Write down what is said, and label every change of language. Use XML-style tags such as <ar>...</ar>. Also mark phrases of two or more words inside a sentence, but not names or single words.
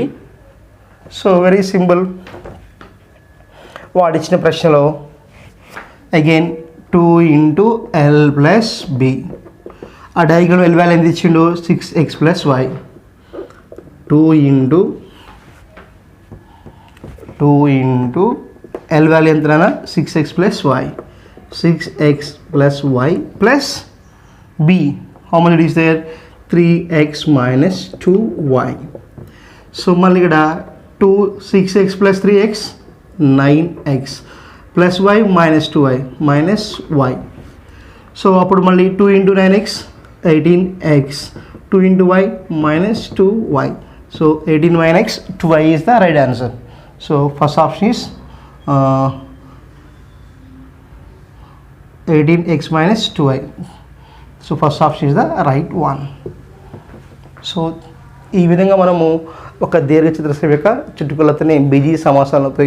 <en>So very simple.</en> <te>వాడిచ్చిన ప్రశ్నలో అగైన్ 2 × L + B. ఆ డయాగ్రామ్ L వాల్యూ ఎంత ఇచ్చిండు? 6x + y. 2 × L వాల్యూ ఎంత?</te> <en>6x + y. 6x + y plus B. How many is there? 3x - 2y.</en> <te>సో మళ్ళీ ఇక్కడ 6x + 3x 9x plus y - 2y -y. సో అప్పుడు మళ్ళీ 2 × 9x 18x, 2 × y -2y.</te> <en>సో 18y - 2y is the right answer. So first option is 18x - 2y. So first option is the right one.</en> <te>సో ఈ విధంగా మనము ఒక దీర్ఘచతురస్రం యొక్క చుట్టుకొలతని బీజీయ సమాసాలను ఉపయోగించి కనుక్కోవచ్చు.</te>